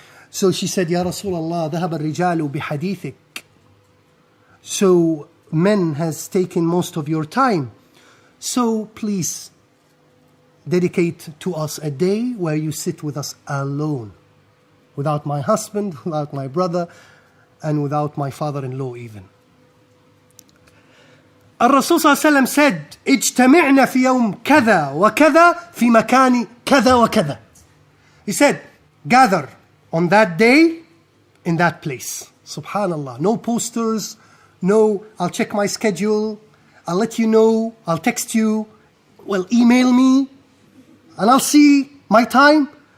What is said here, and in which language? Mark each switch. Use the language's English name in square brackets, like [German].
[English] So she said, Ya Rasulullah, [Arabic] ذهب الرجال بحديثك. [English] So men has taken most of your time. So please dedicate to us a day where you sit with us alone. Without my husband, without my brother, and without my father-in-law even. [Arabic] الرسول صلى الله عليه وسلم said, اجتمعنا في يوم كذا وكذا في مكان كذا وكذا. [English] He said, gather on that day in that place. Subhanallah. No posters, no, I'll check my schedule, I'll let you know, I'll text you, well, email me, and I'll see my time.